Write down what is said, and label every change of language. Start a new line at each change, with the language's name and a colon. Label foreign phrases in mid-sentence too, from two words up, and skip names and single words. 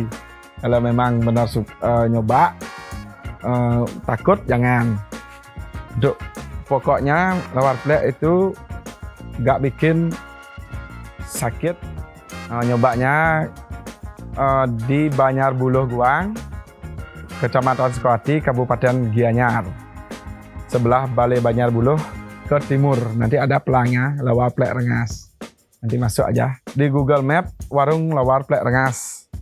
Indonesian: Kalau memang benar nyoba, takut, jangan. Pokoknya lawar plek itu nggak bikin sakit. Nyobanya di Banjarbuluh Guang, Kecamatan Sukawati, Kabupaten Gianyar, sebelah Balai Banjarbuluh ke timur. Nanti ada pelangnya Lawar Plek Rengas. Nanti masuk aja di Google Map warung Lawar Plek Rengas.